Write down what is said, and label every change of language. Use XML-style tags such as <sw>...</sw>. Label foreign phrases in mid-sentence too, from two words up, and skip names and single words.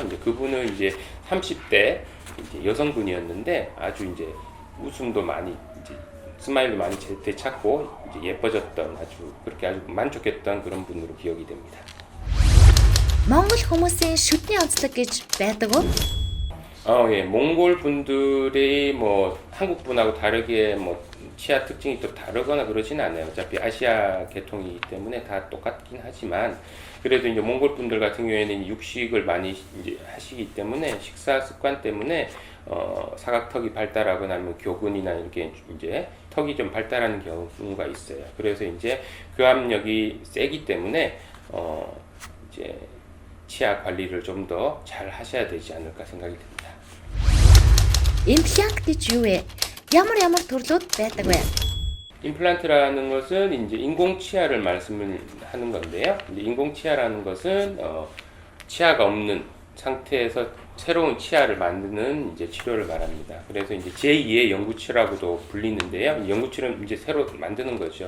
<ko>이제 그분은 이제 30대 이제 여성분이었는데 아주 이제 웃음도 많이 이제 스마일도 많이 되찾고 이제 예뻐졌던, 아주 그렇게 아주 만족했던 그런 분으로 기억이 됩니다.</ko> <mn>Монгол хүмүүсийн шүдний онцлог гэж байдаг уу?</mn> <ko>예, 몽골 분들이 뭐 한국 분하고 다르게 뭐 치아 특징이 또 다르거나 그러진 않아요. 어차피 아시아 계통이기 때문에 다 똑같긴 하지만, 그래도 이제 몽골 분들 같은 경우에는 육식을 많이 이제 하시기 때문에 식사 습관 때문에 사각턱이 발달하거나 아니면 교근이나 이렇게 이제 턱이 좀 발달하는 경우가 있어요. 그래서 이제 교합력이 세기 때문에 이제 치아 관리를 좀 더 잘 하셔야 되지 않을까 생각이 듭니다.</ko> <mn>Имплант гэж юу вэ? Ямар төрлүүд байдаг вэ?</mn> <ko>임플란트라는 것은 이제 인공 치아를 말씀을 하는 건데요. 이제 인공 치아라는 것은 치아가 없는 상태에서 새로운 치아를 만드는 이제 치료를 말합니다. 그래서 이제 제2의 영구치라고도 불리는데요. 영구치는 이제 새로 만드는 거죠.</ko>